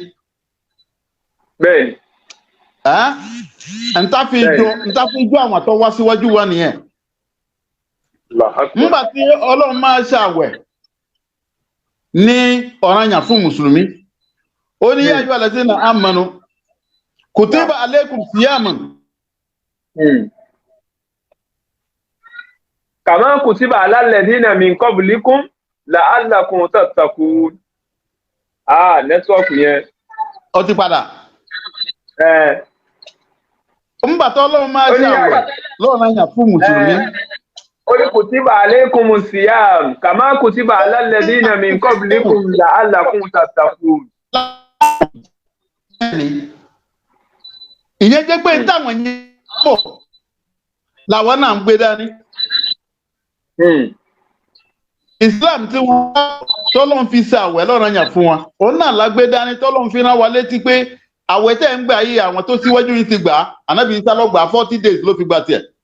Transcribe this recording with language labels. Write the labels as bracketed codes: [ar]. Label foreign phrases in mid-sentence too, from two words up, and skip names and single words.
[yo] bẹ́ẹ̀ n tá fi jó àwọn tó wá síwájú wa nìyẹn nígbà tí Ọlọ́run máa ṣàwẹ̀ ní ọ̀ranyàn fún mùsùlùmí ó ní [ar] يا أيها الذين آمنوا كتب عليكم الصيام كما كتب على الذين من قبلكم لعلكم تتقون. [yo] Network yẹn. Ó ti padà. Nígbà tó Ọlọ́run máa ṣàwẹ̀ lọ́ranyàn fún mùsùlùmí. Ó ní [ar] كتب عليكم الصيام كما كتب على الذين من قبلكم لعلكم تتقون. [yo] Ìyẹn jẹ́ pé táwọn yẹn pọ̀ làwọn náà ń gbé dání. Islam tí wọ́n tọ́lọ́n fi ṣe àwẹ̀ lọ́ranyàn fún wọn òun náà lágbé dání tọ́lọ́n fi rán wa létí pé àwẹ̀ tẹ́ ń gbà yí àwọn tó síwájú yìí ti gbà á Ànábì Ìsá ló gbà 40 days ló fi gbà tiẹ̀.